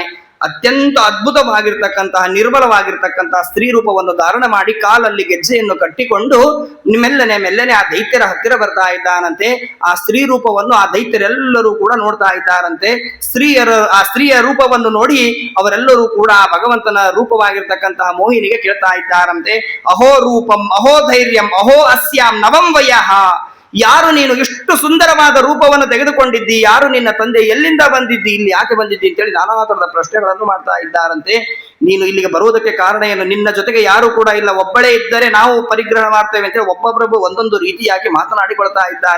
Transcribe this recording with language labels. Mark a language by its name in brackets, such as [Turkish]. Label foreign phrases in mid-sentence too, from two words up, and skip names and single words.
[Kannada] ಅತ್ಯಂತ ಅದ್ಭುತವಾಗಿರ್ತಕ್ಕಂತಹ ನಿರ್ಮಲವಾಗಿರ್ತಕ್ಕಂತಹ ಸ್ತ್ರೀ ರೂಪವನ್ನು ಧಾರಣ ಮಾಡಿ ಕಾಲಲ್ಲಿ ಗೆಜ್ಜೆಯನ್ನು ಕಟ್ಟಿಕೊಂಡು ಮೆಲ್ಲನೆ ಆ ದೈತ್ಯರ ಹತ್ತಿರ ಬರ್ತಾ ಇದ್ದಾನಂತೆ. ಆ ಸ್ತ್ರೀ ರೂಪವನ್ನು ಆ ದೈತ್ಯರೆಲ್ಲರೂ ಕೂಡ ನೋಡ್ತಾ ಇದ್ದಾರಂತೆ. ಆ ಸ್ತ್ರೀಯ ರೂಪವನ್ನು ನೋಡಿ ಅವರೆಲ್ಲರೂ ಕೂಡ ಆ ಭಗವಂತನ ರೂಪವಾಗಿರ್ತಕ್ಕಂತಹ ಮೋಹಿನಿಗೆ ಕೇಳ್ತಾ ಇದ್ದಾರಂತೆ, [Sanskrit] ಅಹೋ ರೂಪಂ ಅಹೋ ಧೈರ್ಯಂ ಅಹೋ ಅಸ್ಯಾಂ ನವಂ ವಯಃ. [Kannada] ಯಾರು ನೀನು ಇಷ್ಟು ಸುಂದರವಾದ ರೂಪವನ್ನು ತೆಗೆದುಕೊಂಡಿದ್ದಿ, ಯಾರು ನಿನ್ನ ತಂದೆ, ಎಲ್ಲಿಂದ ಬಂದಿದ್ದಿ, ಇಲ್ಲಿ ಯಾಕೆ ಬಂದಿದ್ದಿ ಅಂತೇಳಿ ನಾನಾ ತರದ ಪ್ರಶ್ನೆಗಳನ್ನು ಮಾಡ್ತಾ ಇದ್ದಾರಂತೆ. ನೀನು ಇಲ್ಲಿಗೆ ಬರುವುದಕ್ಕೆ ಕಾರಣ ಏನು, ನಿನ್ನ ಜೊತೆಗೆ ಯಾರು ಕೂಡ ಇಲ್ಲ, ಒಬ್ಬಳೇ ಇದ್ದರೆ ನಾವು ಪರಿಗ್ರಹ ಮಾಡ್ತೇವೆ ಅಂತೇಳಿ ಒಬ್ಬೊಬ್ಬರು ಒಂದೊಂದು ರೀತಿಯಾಗಿ ಮಾತನಾಡಿಕೊಳ್ತಾ ಇದ್ದಾರೆ.